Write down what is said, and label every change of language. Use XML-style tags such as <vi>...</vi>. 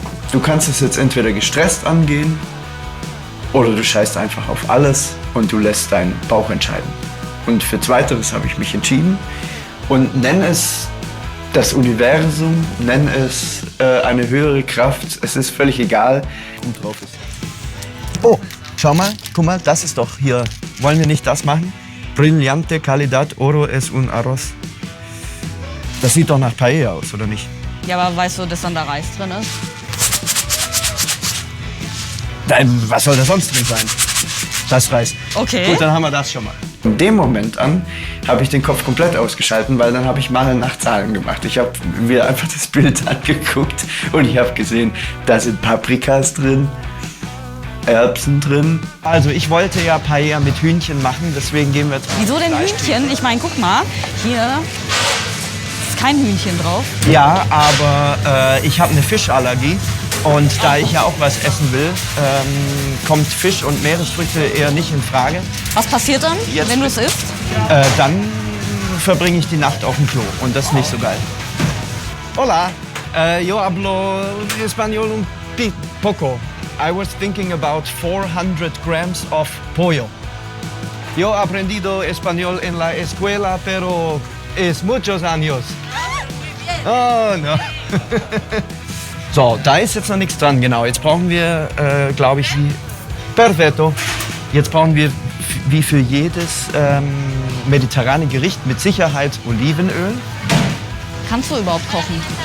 <de>Du kannst es jetzt entweder gestresst angehen oder du scheißt einfach auf alles und du lässt deinen Bauch entscheiden. Und für Zweiteres habe ich mich entschieden und nenn es das Universum, nenn es eine höhere Kraft. Es ist völlig egal. Und drauf ist. Oh, schau mal, guck mal, das ist doch hier. Wollen wir nicht das machen?</de> <es>Brillante Calidad Oro es un Arroz.</es> <de>Das sieht doch nach Paella aus, oder nicht? Ja, aber weißt du, dass dann da Reis drin ist? Was soll da sonst drin sein? Das Reis. Okay. Gut, dann haben wir das schon mal. Von dem Moment an habe ich den Kopf komplett ausgeschalten, weil dann habe ich mal nach Zahlen gemacht. Ich habe mir einfach das Bild angeguckt und ich habe gesehen, da sind Paprikas drin, Erbsen drin. Also ich wollte ja Paella mit Hühnchen machen, deswegen gehen wir jetzt mal. Wieso denn Hühnchen? Ich meine, guck mal, hier ist kein Hühnchen drauf. Ja, aber ich habe eine Fischallergie und da ich ja auch was essen will, kommt Fisch und Meeresfrüchte eher nicht in Frage. Was passiert dann, wenn du es isst? Dann verbringe ich die Nacht auf dem Klo und das ist nicht so geil.</de> <es>Hola, yo hablo español un poco.</es> <en>I was thinking about 400 grams of pollo.</en> <es>Yo aprendido español en la escuela, pero es muchos años. Oh, no.</es> <de>So, da ist jetzt noch nichts dran, genau. Jetzt brauchen wir, glaube ich, perfetto. Jetzt brauchen wir wie für jedes mediterrane Gericht mit Sicherheit Olivenöl. Kannst du überhaupt kochen?</de>